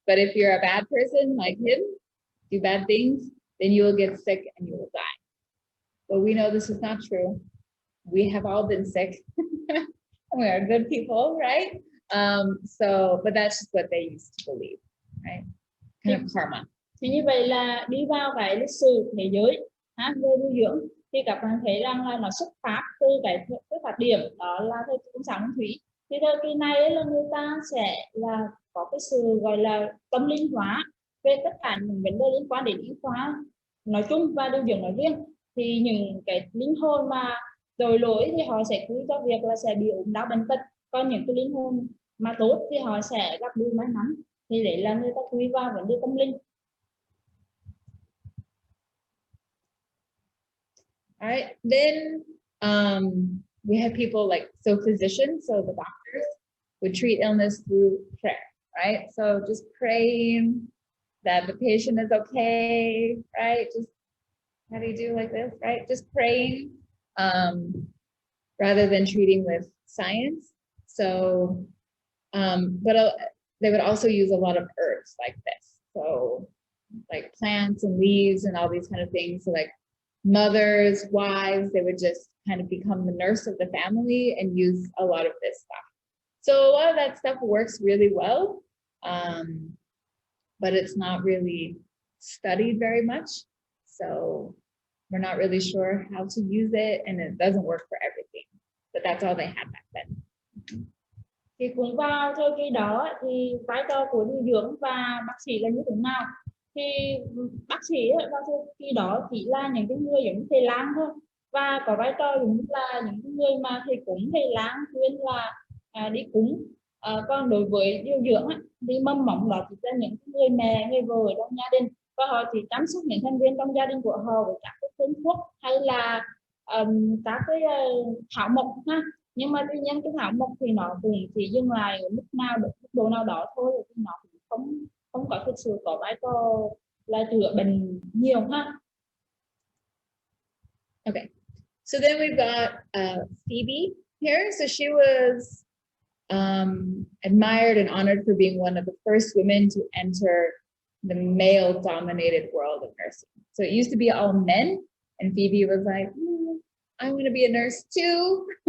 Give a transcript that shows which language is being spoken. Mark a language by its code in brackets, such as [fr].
[en] But if you're a bad person like him, do bad things, then you will get sick and you will die. But we know this is not true. We have all been sick. We are good people, right? But that's just what they used to believe, right? Kind of karma. [vi] Thì như vậy là đi vào cái lịch sử thế giới về nuôi dưỡng thì các bạn thấy rằng là nó xuất phát từ cái phát điểm đó là thời kỳ sáng nguyên thủy. Thì thời kỳ này là người ta sẽ là có cái sự gọi là tâm linh hóa về tất cả những vấn đề liên quan đến y khoa nói chung và nuôi dưỡng nói riêng. Thì những cái linh hồn mà tội lỗi thì họ sẽ quy cho việc là sẽ bị ốm đau bệnh tật, còn những cái linh hồn mà tốt thì họ sẽ gặp điều may mắn. Thì đấy là người ta quy vào vấn đề tâm linh. [en] All right, then we have people like, so physicians, so the doctors would treat illness through prayer, right? So just praying that the patient is okay, right? Just, how do you do like this, right? Just praying rather than treating with science. So, but they would also use a lot of herbs like this. So like plants and leaves and all these kind of things. So like mothers, wives, they would just kind of become the nurse of the family and use a lot of this stuff. So a lot of that stuff works really well, but it's not really studied very much. So we're not really sure how to use it, and it doesn't work for everything, but that's all they had back then. [vi] Thì cũng vào thời kỳ đó thì vai trò của điều dưỡng và bác sĩ là như thế nào? Thì bác sĩ vào thời kỳ đó chỉ là những cái người giống như thầy lang thôi, và có vai trò giống như là những người mà thầy cúng, thầy lang khuyên là đi cúng. Còn đối với điều dưỡng thì mầm mống đó chỉ là những người mẹ, người vợ trong gia đình, và họ chỉ chăm sóc những thành viên trong gia đình của họ với các cái phương thuốc hay là các cái thảo mộc ha. Nhưng mà tuy nhiên cái thảo mộc thì nó cũng chỉ dừng lại ở mức độ nào đó thôi, thì nó cũng không có thực sự có vai trò là chữa bệnh nhiều ha. [en] Okay, so then we've got Phoebe here. So she was admired and honored for being one of the first women to enter the male-dominated world of nursing. So it used to be all men, and Phoebe was like, I want to be a nurse too.